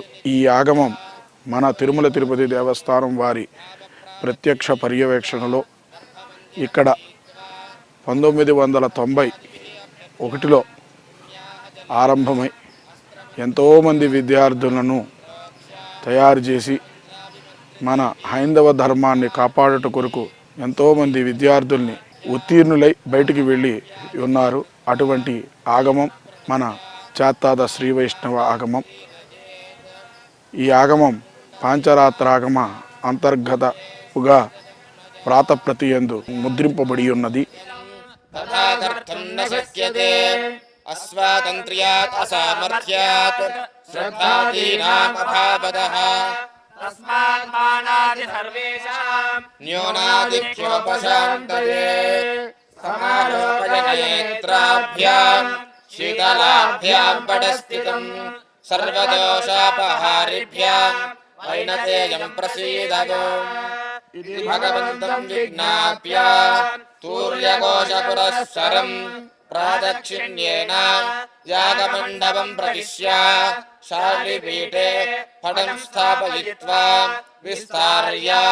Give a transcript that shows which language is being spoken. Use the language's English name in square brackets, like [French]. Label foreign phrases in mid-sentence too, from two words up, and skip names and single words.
[Telugu] ఈ ఆగమం మన తిరుమల తిరుపతి దేవస్థానం వారి ప్రత్యక్ష పర్యవేక్షణలో ఇక్కడ 1991లో ఆరంభమై ఎంతోమంది విద్యార్థులను తయారు చేసి మన హైందవ ధర్మాన్ని కాపాడుట కొరకు ఎంతోమంది విద్యార్థుల్ని ఉత్తీర్ణులై బయటికి వెళ్ళి ఉన్నారు. అటువంటి ఆగమం మన చాతాద శ్రీ వైష్ణవ ఆగమం. ఈ ఆగమం పాంచరాత్రాగమ అంతర్గతముగా ప్రాతప్రతియందు ముద్రింపబడి ఉన్నది. [Sanskrit] अस्वातन्त्र्यात् असामर्थ्यात् श्रद्धादीनाम् अभावतः तस्मात् मानादि सर्वेषां न्यूनादिक्योपशान्तये समारोपयनेत्राभ्यां शीतलाभ्यां पटस्थितं सर्वदोषापहारिभ्यां वैनतेयं प्रसीदगो इति भगवन्तं विज्ञाप्य तूर्यघोषपुरःसरम् प्रादक्षिण्येन यागमण्डपं प्रविश्य शालिपीठे पटं स्थापयित्वा विस्तार्य